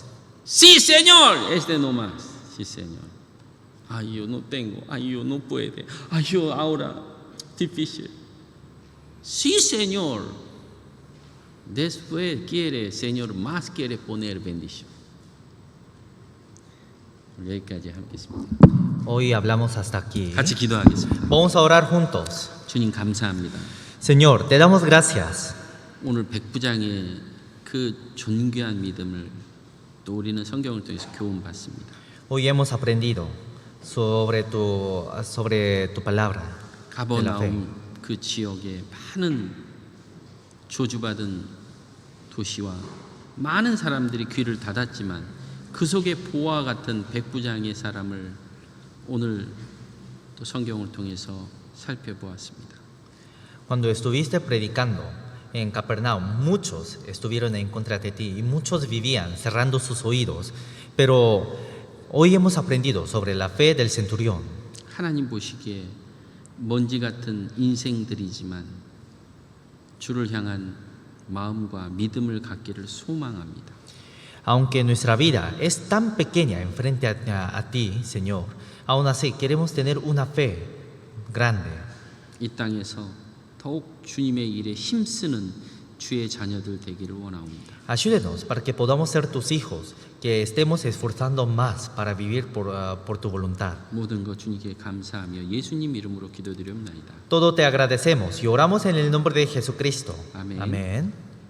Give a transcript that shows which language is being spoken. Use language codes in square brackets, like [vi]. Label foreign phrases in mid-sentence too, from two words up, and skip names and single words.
[es] Sí, Señor, es de no más. Sí, Señor. Ay, yo no tengo. Ay, yo no puede. Ay, yo ahora difícil. Sí, Señor. Después quiere, Señor, más quiere poner bendición. [ko] 여기까지 하겠습니다. [es] Hoy hablamos hasta aquí. [ko] 같이 기도하겠습니다. [es] Vamos a orar juntos. [ko] 주님 감사합니다. [es] Señor, te damos gracias. [ko] 오늘 백부장의 그 존귀한 믿음을 또 우리는 성경을 통해서 교훈 받습니다. [es] Hoy hemos aprendido sobre tu palabra. [ko] 가버나움 그 지역에 많은 저주받은 도시와 많은 사람들이 귀를 닫았지만 그 속에 보아 같은 백부장의 사람을 오늘 또 성경을 통해서 살펴보았습니다. [es] Cuando estuviste predicando en Capernaum, muchos estuvieron en contra de ti y muchos vivían cerrando sus oídos. Pero hoy hemos aprendido sobre la fe del centurión. [ko] 하나님 보시기에 먼지 같은 인생들이지만 주를 향한 마음과 믿음을 갖기를 소망합니다. [es] Aunque nuestra vida es tan pequeña enfrente a ti, Señor, aún así queremos tener una fe grande. [ko] 이 땅에서 더욱 주님의 일에 힘쓰는 주의 자녀들 되기를 원합니다. [es] Ayúdenos para que podamos ser tus hijos, que estemos esforzando más para vivir por tu voluntad. [ko] 모든 것 주님께 감사하며 예수님 이름으로 기도드리옵나이다. [es] Todo te agradecemos y oramos en el nombre de Jesucristo. Amén. Amén.